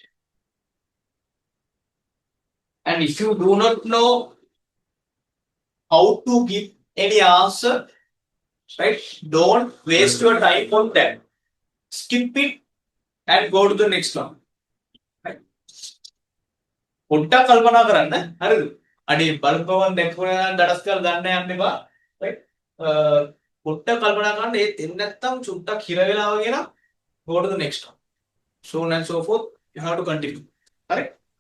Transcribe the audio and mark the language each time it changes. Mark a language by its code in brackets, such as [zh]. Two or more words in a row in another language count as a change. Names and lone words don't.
[en] And if you do not know how to give any answer, right? Don't waste your time on that. Skip it and go to the next one. Right? [si] පොඩ්ඩක් කල්පනා කරන්න. හරිද? අඩේ බලපෑම දැක්කුණා නම් දඩස් කරලා දාන්න යන්න එපා. right? පොඩ්ඩක් කල්පනා කරන්න ඒත් එන්නේ නැත්තම් චුට්ටක් හිර වෙලා වගේ නම් [en] go to the next one. So on and so forth. You have to continue. Correct?